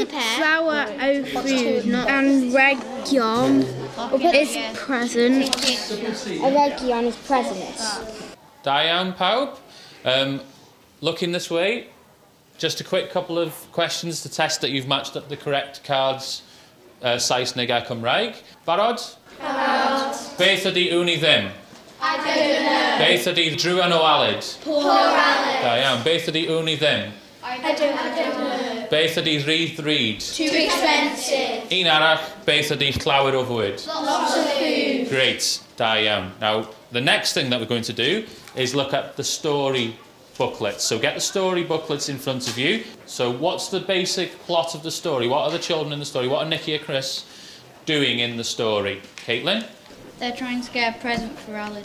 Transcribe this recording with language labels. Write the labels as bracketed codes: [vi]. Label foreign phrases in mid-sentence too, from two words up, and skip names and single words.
[cy] Flower o food and region is present. A region is present. Diane, pawb. [en] Looking this way, just a quick couple of questions to test that you've matched up the correct cards [cy] Saesneg a Cymraeg. Barod? Barod. Beth ydi wn i ddim? [en] I don't know. [cy] Beth ydi drwan o aled? [en] Poor Aled. [cy] Da iawn. Beth ydi wn i ddim? [en] I don't know. [cy] Beth ydi rhydd ryd? [en] Too expensive. [cy] Un arall, beth ydi llawer o fwyd? [en] Lots of food. Great, [cy] da iawn. [en] Now, the next thing that we're going to do is look at the story booklets. So get the story booklets in front of you. So what's the basic plot of the story? What are the children in the story? What are Nikki and Chris doing in the story? Caitlin? They're trying to get a present for Aled.